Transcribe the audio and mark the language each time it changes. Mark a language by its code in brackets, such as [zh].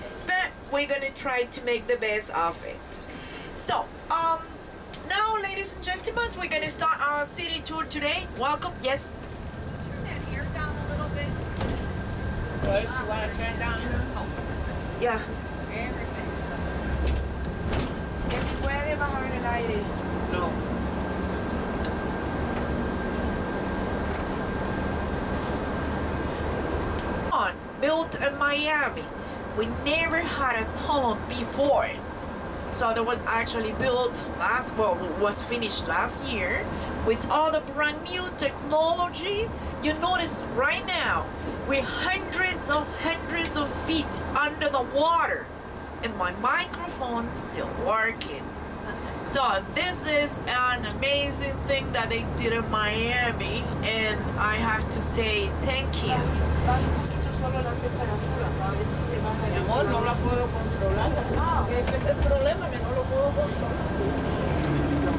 [en] But we're gonna try to make the best of it. So, now ladies and gentlemen, we're gonna start our city tour today. Welcome, yes? Turn that air down a little bit. [es] Pues, [en] you want to turn down? Yeah. Everything's [es] Que se puede bajar el aire. No. [en] Built in Miami. We never had a tunnel before. So that was actually built was finished last year with all the brand new technology. You notice right now we're hundreds of feet under the water and my microphone still working. So this is an amazing thing that they did in Miami, and I have to say thank you. [es] Solo la temperatura, a ver si se baja el amor, no la puedo controlar. No. Ese es el problema, que no lo puedo controlar.